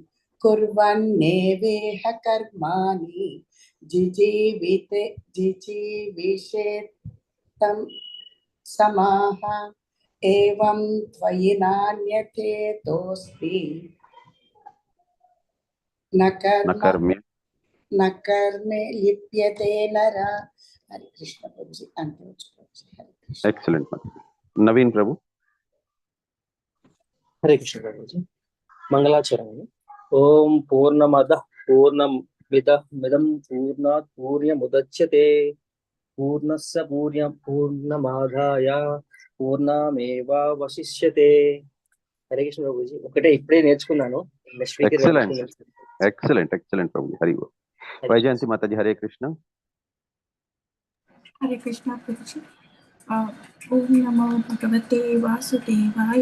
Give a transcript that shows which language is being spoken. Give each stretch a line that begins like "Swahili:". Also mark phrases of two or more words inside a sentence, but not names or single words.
Sanskrit: కుర్వన్నేవేహ కర్మాణి జిజీవిషేత్తం సమాహ ఏవం త్వయి నాన్యతేతోస్తి న కర్మే లిప్యతే నరః.
Telugu: హరే కృష్ణ ప్రభుజీ. ఎక్సలెంట్. నవీన్ ప్రభు. హరే కృష్ణ ప్రభుజీ. మంగళాచరణం.
Sanskrit: ఓం పూర్ణమద పూర్ణమిదం పూర్ణాత్ పూర్ణముదచ్యతే పూర్ణస్య పూర్ణమాదాయ పూర్ణమేవావశిష్యతే.
Telugu: హరే కృష్ణ ప్రభుజీ. ఒకటే ఇప్పుడే నేర్చుకున్నాను. ఎక్సలెంట్ ప్రభు. హరి వైజయంతి మాతాజీ. హరే కృష్ణ.
Sanskrit: హరే కృష్ణ ప్రభుజీ. ఓం నమో భగవతే వాసుదేవాయ.